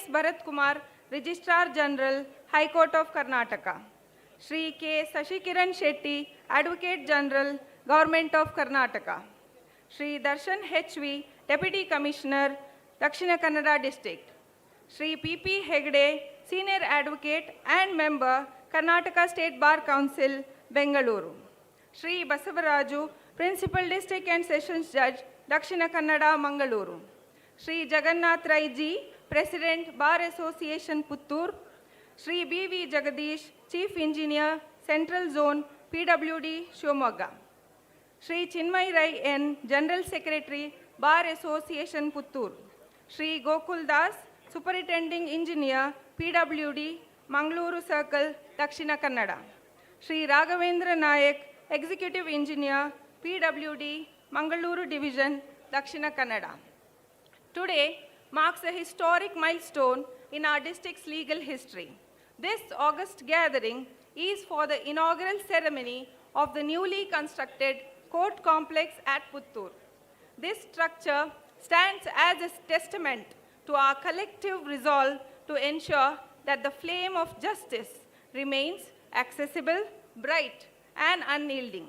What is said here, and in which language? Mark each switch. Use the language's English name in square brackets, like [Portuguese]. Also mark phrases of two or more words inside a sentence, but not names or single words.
[English] Bharat Kumar, Registrar General, High Court of Karnataka. Shri K. Sashikiran Shetty, Advocate General, Government of Karnataka. Shri Darshan H.V., Deputy Commissioner, Dakshina Kannada District. Shri P.P. Hegde, Senior Advocate and Member, Karnataka State Bar Council, Bengaluru. Shri Basavaraju, Principal District and Sessions Judge, Dakshina Kannada, Mangaluru. Shri Jagannath Rai Ji, President, Bar Association, Puttur. Shri B.V. Jagadish, Chief Engineer, Central Zone, PWD, Shivamogga. Shri Chinmay Rai N, General Secretary, Bar Association, Puttur. Shri Gokul Das, Superintending Engineer, PWD, Mangaluru Circle, Dakshina Kannada. Shri Raghavendra Nayak, Executive Engineer, PWD, Mangaluru Division, Dakshina Kannada. Today marks a historic milestone in our district's legal history. This August gathering is for the inaugural ceremony of the newly constructed court complex at Puttur. This structure stands as a testament to our collective resolve to ensure that the flame of justice remains accessible, bright, and unyielding.